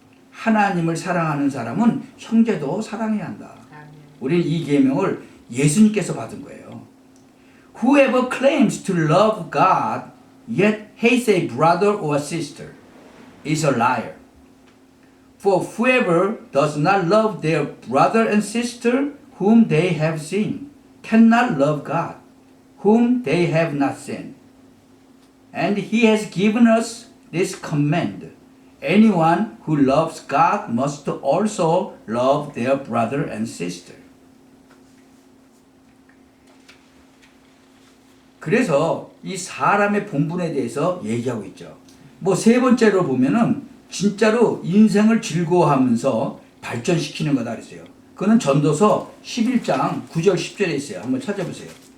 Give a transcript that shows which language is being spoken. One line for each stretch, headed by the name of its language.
Korean: 하나님을 사랑하는 사람은 형제도 사랑해야 한다. 아멘. 우리는 이 계명을 예수님께서 받은 거예요.
English: Whoever claims to love God yet hates a brother or sister is a liar. For whoever does not love their brother and sister whom they have seen cannot love God, whom they have not seen. And he has given us this command. Anyone who loves God must also love their brother and sister.
Korean: 그래서 이 사람의 본분에 대해서 얘기하고 있죠. 뭐 세 번째로 보면은 진짜로 인생을 즐거워하면서 발전시키는 거다 그랬어요. 그거는 전도서 11장 9절 10절에 있어요. 한번 찾아보세요.